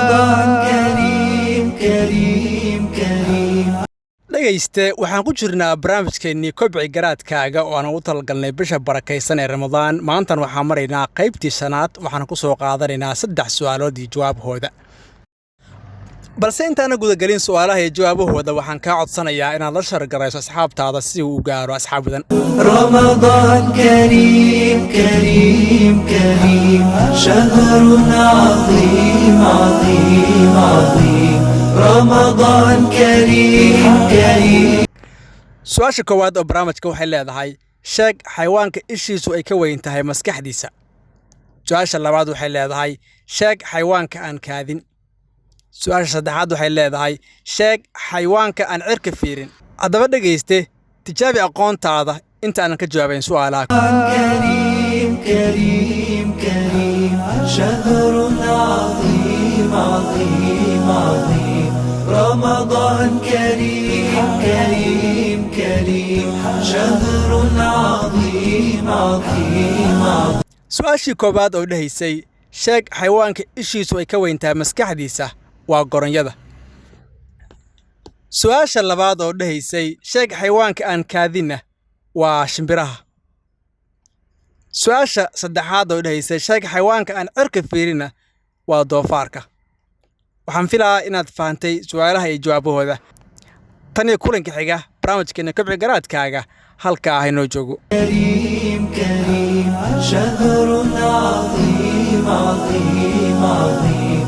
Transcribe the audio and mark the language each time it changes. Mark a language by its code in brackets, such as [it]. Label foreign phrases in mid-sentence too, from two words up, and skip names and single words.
[so] Dhagayste waxaan ku jirnaa barnaamijkeennii kobci garaadkaaga oo aan ugu talagalnay bisha barakaysan ee Ramadaan. Maantan waxaan maraynaa qaybtii shanaad waxaan ku soo qaadanaynaa 3 su'aalood iyo jawaabahooda. balse intaan gudagelin su'aalaha iyo jawaabahooda waxaan ka codsanayaa inaad la shargarayso asxaabtaada si uu u gaaro asxaab badan. [ar] رمضان كريم كريم كريم شهر عظيم عظيم عظيم رمضان كريم كريم. [so] Su'aasha koowaad oo barnaamijka waxay leedahay sheeg xayawaanka ishiisu ay ka weyn tahay maskaxdiisa. Su'aasha labaad waxay leedahay sheeg xayawaanka aan kaadin. Su'aasha saddexaad waxay leedahay sheeg xayawaanka aan cirka fiirin. Haddaba dhagayste tijaabi aqoontaada inta aan ka jawaabayn su'aalaha. [ar] كريم كريم كريم شهر عظيم عظيم عظيم رمضان كريم كريم كريم شهر عظيم عظيم عظيم. [so] Su'aashii koowaad oo dhahaysay sheeg xayawaanka ishiisu ay ka weyn tahay maskaxdiisa waa goronyada. Su'aasha labaad oo dhahaysay sheeg xayawaanka aan kaadinna waa shimbiraha. Su'aasha saddexaad oo dhahaysay sheeg xayawaanka aan cirka fiirinna waa doofaarka. Waxaan filayaa inaad fahantay su'aalaha iyo jawaabahooda. Tan iyo kulanka xiga barnaamijkeena kobci garaadkaaga halka ah inoo joogo. [ar] كريم كريم شهر عظيم عظيم عظيم